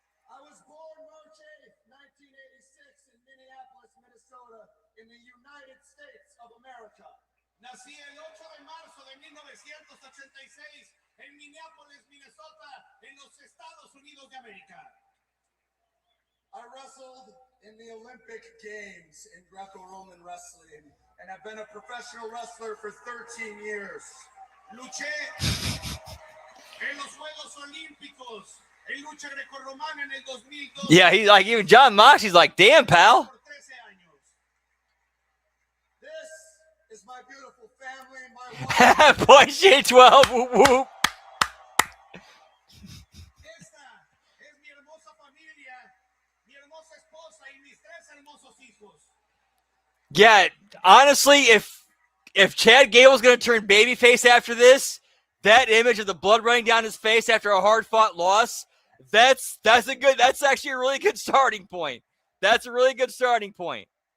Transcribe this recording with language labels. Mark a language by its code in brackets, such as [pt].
[en] I was born March 8th, 1986 in Minneapolis, Minnesota, in the United States of America. [es] Nací el 8 de marzo de 1986 en Minneapolis, Minnesota, en los Estados Unidos de América. [en] I wrestled in the Olympic Games in Greco-Roman wrestling, and I've been a professional wrestler for 13 years. [es] Luché en los Juegos Olímpicos, en lucha grecorromana en el 2002. [en] Yeah, he's like, even John Moxley's like, damn, pal. [es] Por 13 años. [en] This is my beautiful family, my wife. Boy, J12. Whoop whoop. [es] Esta es mi hermosa familia, mi hermosa esposa y mis 3 hermosos hijos. [en] Yeah, honestly, if Chad Gable's gonna turn babyface after this, that image of the blood running down his face after a hard-fought loss, that's actually a really good starting point. That's a really good starting point.